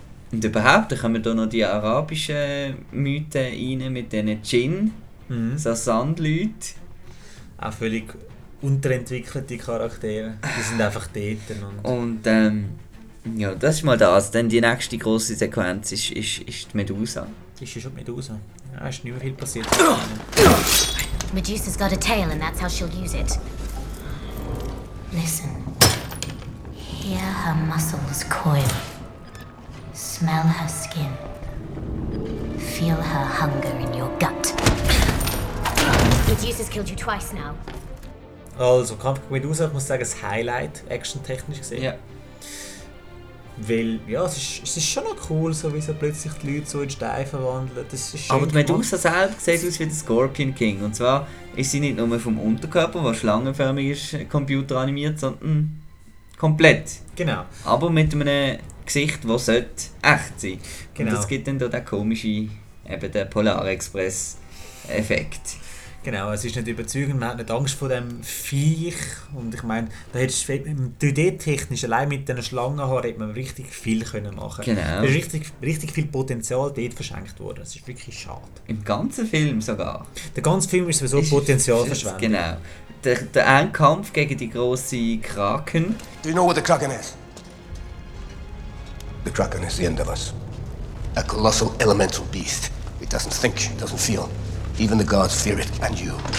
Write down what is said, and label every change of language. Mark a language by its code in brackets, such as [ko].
[de] Und überhaupt, dann kommen da noch die arabischen Mythen rein mit diesen Djinn, so Sandleuten. Auch völlig unterentwickelte Charaktere, die sind einfach dort. Ja, das ist mal das. Denn die nächste grosse Sequenz ist die Medusa. Ist schon die Medusa? Ja, ist nicht mehr viel passiert. [en] Medusa's got a tail and that's how she'll use it. Listen. Hear her muscles coil. Smell her skin. Feel her hunger in your gut. Medusa's killed you twice now. [de] Also, Kampf Medusa, ich muss sagen, das Highlight, action-technisch gesehen. Ja. Weil, ja, es ist schon noch cool, so wie so plötzlich die Leute so in Stein verwandeln. Das ist schön. Aber die Medusa selbst sieht aus wie der Scorpion King. Und zwar ist sie nicht nur vom Unterkörper, der schlangenförmig ist, computeranimiert, sondern komplett. Genau. Aber mit einem Gesicht, das echt sein sollte. Genau. Und das gibt dann da den komischen, eben den Polar Express Effekt. Genau, es ist nicht überzeugend, man hat nicht Angst vor dem Viech. Und ich meine, da hättest du 3D-technisch, allein mit diesen Schlangenhaaren, hätte man richtig viel machen können. Genau. Es ist richtig, richtig viel Potenzial dort verschenkt worden. Das ist wirklich schade. Im ganzen Film sogar. Der ganze Film ist sowieso Potenzialverschwendung. Genau. Der Endkampf gegen die grosse Kraken. [en] Do you know what the Kraken is? The Kraken is the end of us. A colossal elemental beast. It doesn't think, it doesn't feel. Even the gods fear it, and you.